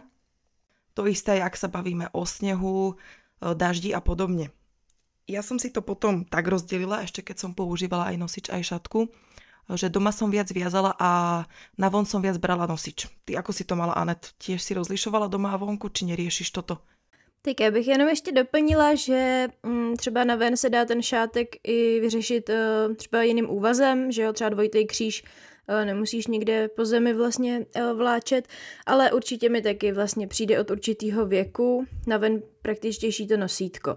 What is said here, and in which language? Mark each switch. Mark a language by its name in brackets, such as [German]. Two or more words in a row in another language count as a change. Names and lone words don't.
[Slovak] To isté je, ak sa bavíme o snehu, daždi a podobne. Ja som si to potom tak rozdelila, ešte keď som používala aj nosič, aj šatku, že doma som viac viazala a navon som viac brala nosič. Ty ako si to mala, Anet? Tiež si rozlišovala doma a vonku, či neriešiš toto? [Czech] Tak já bych jenom ještě doplnila, že třeba na ven se dá ten šátek i vyřešit třeba jiným úvazem, že jo, třeba dvojitý kříž nemusíš někde po zemi vlastně vláčet, ale určitě mi taky vlastně přijde od určitého věku na ven praktičtější to nosítko.